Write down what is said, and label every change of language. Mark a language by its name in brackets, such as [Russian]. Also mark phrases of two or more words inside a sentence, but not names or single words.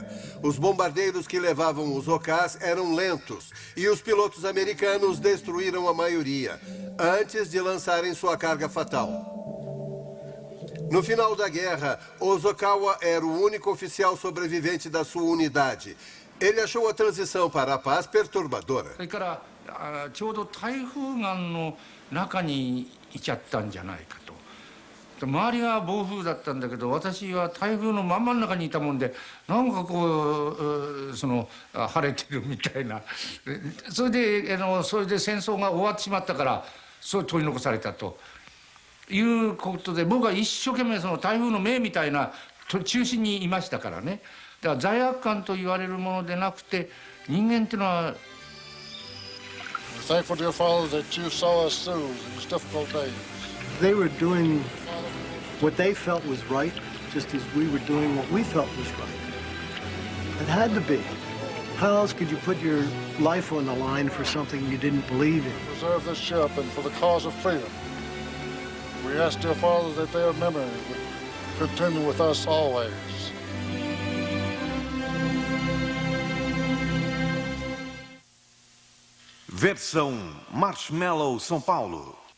[Portuguese] Os bombardeiros que levavam os OKs eram lentos e os pilotos americanos destruíram a maioria, antes de lançarem sua carga fatal. No final da guerra, Ozawa era o único oficial sobrevivente da sua unidade. Ele achou a transição para a paz perturbadora. [Japanese] それからちょうど台風眼の中にいちゃったんじゃないかと。周りが暴風だったんだけど、私は台風の真ん中にいたもんで、なんかこう晴れてるみたいな。それで戦争が終わってしまったから、そう取り残されたということで、僕は一生懸命台風の目みたいな中心にいましたからね。だから罪悪感と言われるものでなくて、人間っていうのは。 [English] Thankful to your fathers that you saw us through these difficult days. They were doing what they felt was right, just as we were doing what we felt was right. It had to be. How else could you put your life on the line for something you didn't believe in? Preserve this ship and for the cause of freedom. We ask, dear fathers, that their memory would continue with us always. [Portuguese] Versão Marshmallow São Paulo.